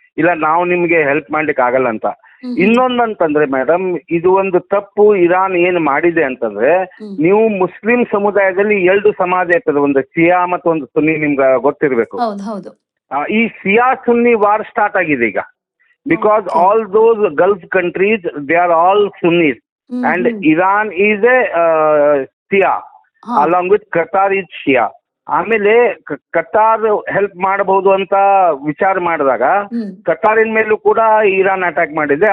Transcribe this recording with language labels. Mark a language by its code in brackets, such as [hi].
[kn] ಇಲ್ಲ ನಾವು ನಿಮ್ಗೆ ಹೆಲ್ಪ್ ಮಾಡ್ಲಿಕ್ಕೆ ಆಗಲ್ಲ ಅಂತ. ಇನ್ನೊಂದಂತಂದ್ರೆ ಮೇಡಮ್, ಇದು ಒಂದು ತಪ್ಪು ಇರಾನ್ ಏನ್ ಮಾಡಿದೆ ಅಂತಂದ್ರೆ, ನೀವು ಮುಸ್ಲಿಂ ಸಮುದಾಯದಲ್ಲಿ 2 ಸಮಾಜ ಇರ್ತದೆ, ಒಂದು ಶಿಯಾ ಮತ್ತು ಒಂದು ಸುನ್ನಿ. ನಿಮ್ಗೆ ಗೊತ್ತಿರ್ಬೇಕು, ಈ ಶಿಯಾ ಸುನ್ನಿ ವಾರ್ ಸ್ಟಾರ್ಟ್ ಆಗಿದೆ ಈಗ. [en] Because all those Gulf countries, they are all Sunnis, and Iran is a Shia, along with Qatar is Shia. [kn] ಆಮೇಲೆ ಕತಾರ್ ಹೆಲ್ಪ್ ಮಾಡಬಹುದು ಅಂತ ವಿಚಾರ ಮಾಡಿದಾಗ ಕತಾರಿನ ಮೇಲೂ ಕೂಡ ಇರಾನ್ ಅಟ್ಯಾಕ್ ಮಾಡಿದೆ.